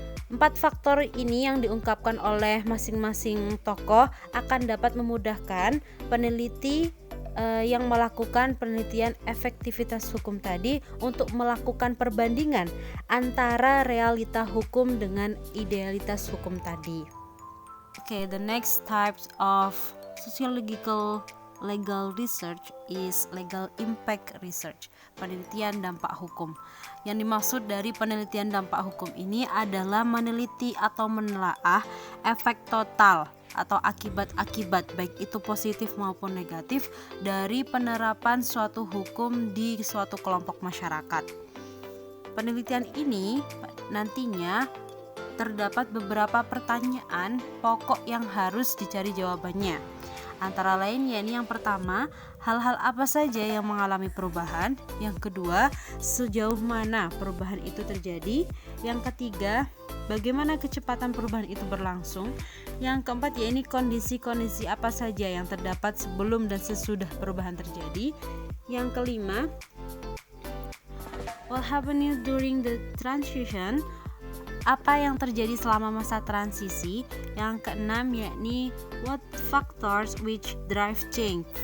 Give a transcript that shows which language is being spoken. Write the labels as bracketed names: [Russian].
[Indonesian] 4 faktor ini yang diungkapkan oleh masing-masing tokoh akan dapat memudahkan peneliti yang melakukan penelitian efektivitas hukum tadi untuk melakukan perbandingan antara realita hukum dengan idealitas hukum tadi. [English] Okay, the next types of sociological legal research is legal impact research, [Indonesian] penelitian dampak hukum. Yang dimaksud dari penelitian dampak hukum ini adalah meneliti atau menelaah efek total atau akibat-akibat baik itu positif maupun negatif dari penerapan suatu hukum di suatu kelompok masyarakat. Penelitian ini nantinya terdapat beberapa pertanyaan pokok yang harus dicari jawabannya. Antara lain yakni yang pertama, hal-hal apa saja yang mengalami perubahan? Yang kedua, sejauh mana perubahan itu terjadi? Yang ketiga, bagaimana kecepatan perubahan itu berlangsung? Yang keempat yakni kondisi-kondisi apa saja yang terdapat sebelum dan sesudah perubahan terjadi? Yang kelima, [English] what happened during the transition? [Indonesian] Apa yang terjadi selama masa transisi? Yang keenam yakni [English] what factors which drive change?